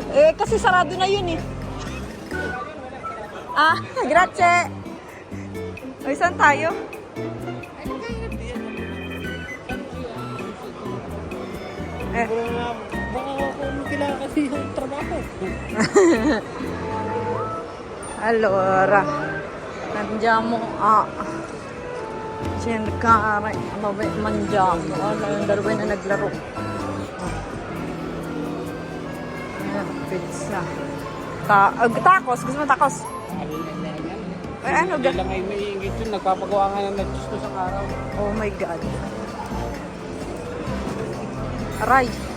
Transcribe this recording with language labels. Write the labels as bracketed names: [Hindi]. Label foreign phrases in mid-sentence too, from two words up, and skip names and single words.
[Filipino] Eh, kasi sarado na yun eh. Ah, grazie. O, saan tayo? Baka kung kailangan kasi yung trabaho. [Italian] Allora, mangiamo cercare, vabbè, mangiamo. [Filipino] Yung dalawa na naglaro. Pizza. Tacos. Gusto mo tacos? Ay, ano Hindi lang ay may ingit yun. Nagpapagawa nga ng nag-juice ko sa araw. [English] Oh my God. Aray.